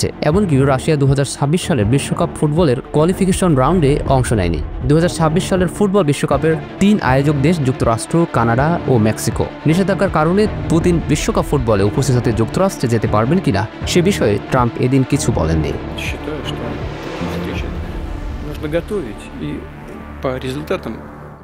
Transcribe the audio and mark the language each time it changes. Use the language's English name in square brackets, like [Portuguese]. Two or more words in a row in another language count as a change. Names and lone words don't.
[Bangla] এমনকি রাশিয়া 2026 সালের বিশ্বকাপ ফুটবলের কোয়ালিফিকেশন রাউন্ডে অংশ নেয়নি। 2026 সালের ফুটবল বিশ্বকাপের 3 আয়োজক দেশ যুক্তরাষ্ট্র, কানাডা ও মেক্সিকো। নিষেধাজ্ঞার কারণে পুতিন বিশ্বকাপ ফুটবলে উপস্থিত হতে যুক্তরাষ্ট্রে যেতে পারবেন কিনা সে বিষয়ে ট্রাম্প এদিন কিছু বলেননি। [Russian] Считаю, что встреча нужно готовить и по результатам